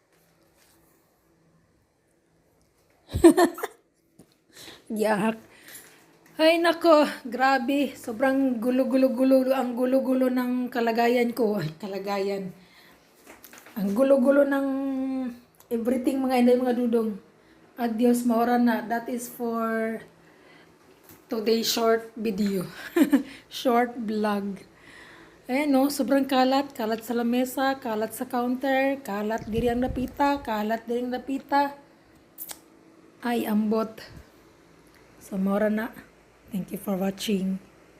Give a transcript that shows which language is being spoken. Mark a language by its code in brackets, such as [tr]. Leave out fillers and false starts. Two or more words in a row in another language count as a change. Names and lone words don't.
[tl] Yak. Ay nako, grabe. Sobrang gulo-gulo-gulo ang gulo-gulo ng kalagayan ko. Ay, kalagayan. Ang gulo-gulo ng everything [ceb] mga inday mga dudong. Adios, maura na. [en] That is for today's short video. Short vlog. [tl] Ayan no, sobrang kalat. [ceb] Kalat sa lamesa, kalat sa counter, kalat diri ang napita, kalat diri ang napita. Ay, ambot. So, maura na. [en] Thank you for watching.